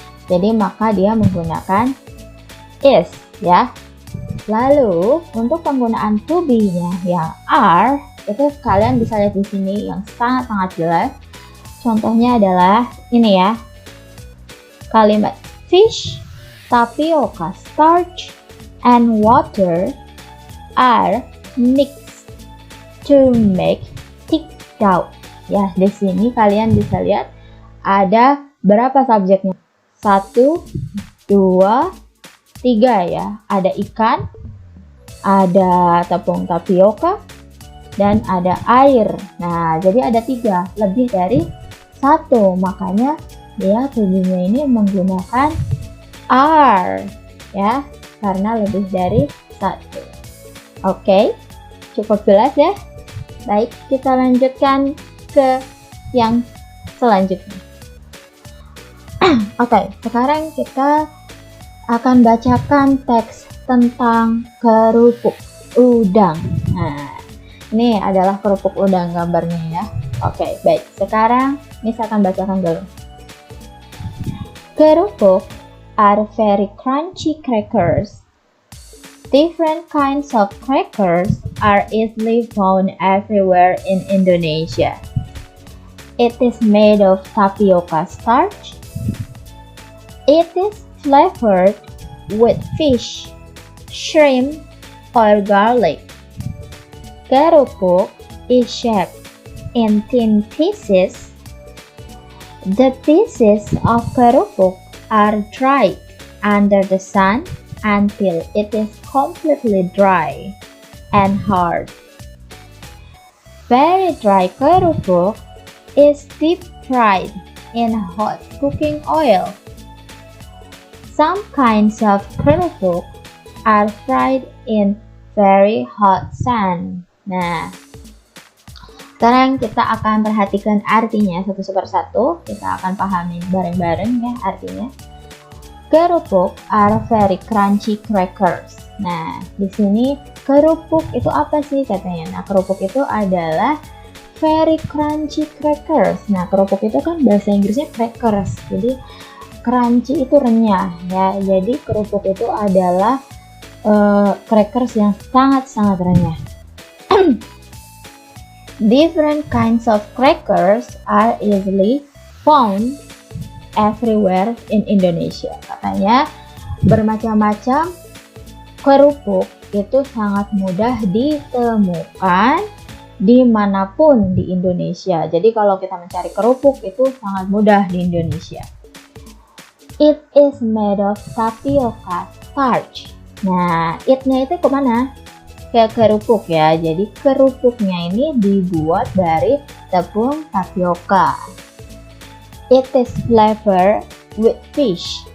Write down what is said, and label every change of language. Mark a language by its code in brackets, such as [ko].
[id] Jadi maka dia menggunakan is ya. Lalu untuk penggunaan to be-nya yang are itu kalian bisa lihat di sini yang sangat-sangat jelas. Contohnya adalah ini ya. [en] Kalimat fish, tapioca starch, and water are mixed to make thick dough. [id] Ya, di sini kalian bisa lihat ada berapa subjeknya? 1, 2, 3 ya. Ada ikan, ada tepung tapioka, dan ada air. Nah, jadi ada 3, lebih dari 1. Makanya dia tubuhnya ini menggunakan are ya, karena lebih dari 1. Oke, cukup jelas ya. Baik, kita lanjutkan ke yang selanjutnya. Oke, sekarang kita akan bacakan teks tentang kerupuk udang. Nah, ini adalah kerupuk udang gambarnya ya. Oke, baik. Sekarang Miss akan bacakan dulu. [en] Kerupuk are very crunchy crackers. Different kinds of crackers are easily found everywhere in Indonesia. It is made of tapioca starch. It is flavored with fish, shrimp, or garlic. Kerupuk is shaped in thin pieces. The pieces of kerupuk are dried under the sun until it is completely dry and hard. Very dry kerupuk is deep fried in hot cooking oil. Some kinds of kerupuk are fried in very hot sun. [id] Nah, sekarang kita akan perhatikan artinya satu per satu. Kita akan pahami bareng-bareng ya artinya. [en] Kerupuk are very crunchy crackers. [id] Nah, di sini kerupuk itu apa sih katanya? Nah, kerupuk itu adalah [en] very crunchy crackers. [id] Nah, kerupuk itu kan bahasa Inggrisnya crackers. Jadi crunchy itu renyah ya. Jadi kerupuk itu adalah crackers yang sangat-sangat renyah. [en] Different kinds of crackers are easily found everywhere in Indonesia. [id] Katanya bermacam-macam kerupuk itu sangat mudah ditemukan dimanapun di Indonesia. Jadi kalau kita mencari kerupuk itu sangat mudah di Indonesia. [en] It is made of tapioca starch. [id] Nah, it-nya itu kemana? Ke kerupuk ya. Jadi kerupuknya ini dibuat dari tepung tapioka. [en] It is flavored with fish.